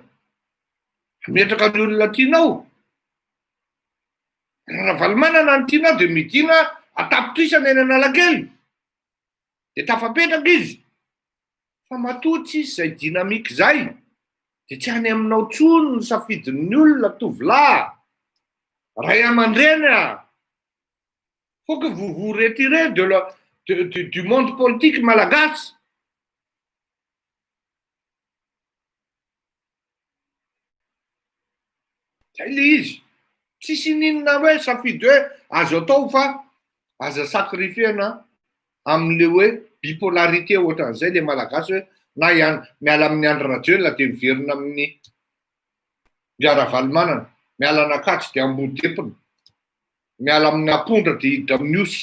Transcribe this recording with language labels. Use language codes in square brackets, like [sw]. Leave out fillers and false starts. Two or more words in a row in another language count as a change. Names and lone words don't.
[mg] Ametraka ny olona tianao. Ravalomanana ny tianao dia midina atapitrisana eny Analakely. Dia tafapetraka izy. Fa matoa tsy isy izay dinamika izay. Dia tsy any aminao tsony ny safidin'ny olona tovolahy. Ray aman-dreny [fr] faut que vous vous retirez du monde politique malagasy. [mg] Zay le izy. Tsisy ninona hoe safidy hoe azo atao fa aza sacrifiena amin'le hoe bipolarité ohatran'izay le malagasy hoe na miala amin'ny Andry Rajoelina dia miverina amin'ny Miaravalimanana, miala anakatsy dia Ambodipina, miala amin'ny Ampondra dia hiditra amin'ny Osy.